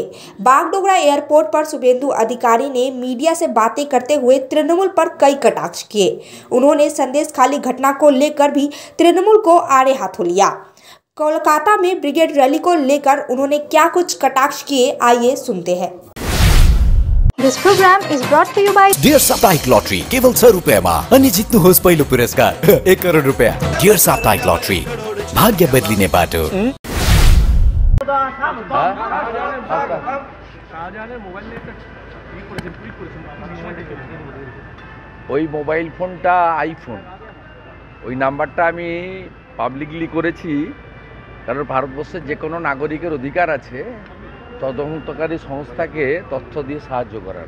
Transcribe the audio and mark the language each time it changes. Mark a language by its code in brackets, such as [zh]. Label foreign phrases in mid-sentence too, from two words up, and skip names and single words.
[hi] बागडोगरा एयरपोर्ट पर शुभेंदु अधिकारी ने मीडिया से बातें करते हुए तृणमूल पर कई कटाक्ष किए। उन्होंने संदेशखाली घटना को लेकर भी तृणमूल को आड़े हाथों लिया। कोलकाता में ब्रिगेड रैली को लेकर उन्होंने क्या कुछ कटाक्ष किए, आइए सुनते हैं। [en] This program is brought to you by [ne] Dear साप्ताहिक लॉटरी केवल 100 रुपैयामा अनि जित्नुहोस् पहिलो पुरस्कार 1 करोड रुपैयाँ। Dear साप्ताहिक लॉटरी भाग्य बदलिने बाटो। [bn] ওই মোবাইল ফোনটা আইফোন, ওই নাম্বারটা আমি পাবলিকলি করেছি কারণ ভারতবর্ষের যে কোনো নাগরিকের অধিকার আছে তদন্তকারী সংস্থাকে তথ্য দিয়ে সাহায্য করার।